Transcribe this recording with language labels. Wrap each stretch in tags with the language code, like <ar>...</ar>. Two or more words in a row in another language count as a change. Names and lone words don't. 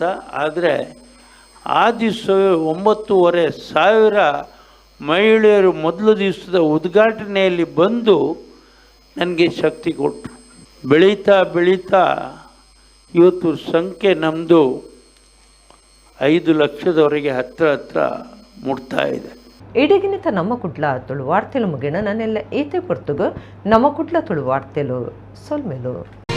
<kn>ಆದರೆ ಆ ದಿವಸವೇ 9,500 ಮಹಿಳೆಯರು ಮೊದಲ ದಿವಸದ ಉದ್ಘಾಟನೆಯಲ್ಲಿ ಬಂದು ನನಗೆ ಶಕ್ತಿ ಕೊಟ್ಟರು. ಬೆಳೀತಾ ಬೆಳೀತಾ ಇವತ್ತು ಸಂಖ್ಯೆ ನಮ್ಮದು 5 ಲಕ್ಷದವರೆಗೆ ಹತ್ರ ಮುಟ್ತಾ ಇದೆ.</kn> <tcy>ಇಡಗಿನಿತ ನಮ್ಮ ಕುಡ್ಲ ತುಳು ವಾರ್ತೆಲು ಮುಗಿಣ ನನ್ನೆಲ್ಲ ಏತೆ ಪೊರ್ತುಗು ನಮ್ಮ ಕುಡ್ಲ ತುಳು ವಾರ್ತೆಲು ಸೊಲ್ಮೆಲು.</tcy>